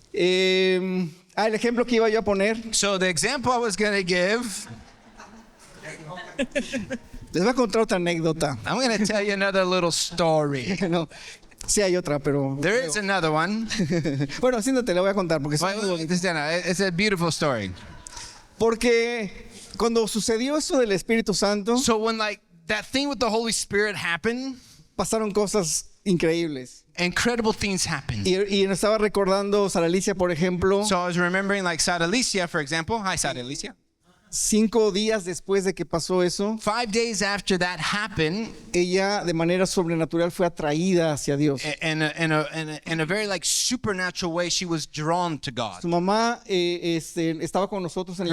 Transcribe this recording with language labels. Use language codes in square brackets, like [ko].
[es] El ejemplo que iba yo a poner, [en] So the example I was going to give, [es] les voy a contar otra anécdota. [en] I'm going to tell you another little story. [es] No, sí hay otra, pero [en] There is another one. [es] bueno, siéntate, la voy a contar porque [en] Well, it's a beautiful story. [es] porque cuando sucedió eso del Espíritu Santo, [en] So when like that thing with the Holy Spirit happened, [es] pasaron cosas increíbles. [en] incredible things happened. [es] Y nos estaba recordando Sara Alicia, por ejemplo, [en] So I was remembering like Sara Alicia, for example. Hi, Sara Alicia. [es] 5 días después de que pasó eso, [en] 5 days after that happened, [es] ella de manera sobrenatural fue atraída hacia Dios. [en] in a very like supernatural way, she was drawn to God. [es] Su mamá estaba con nosotros en el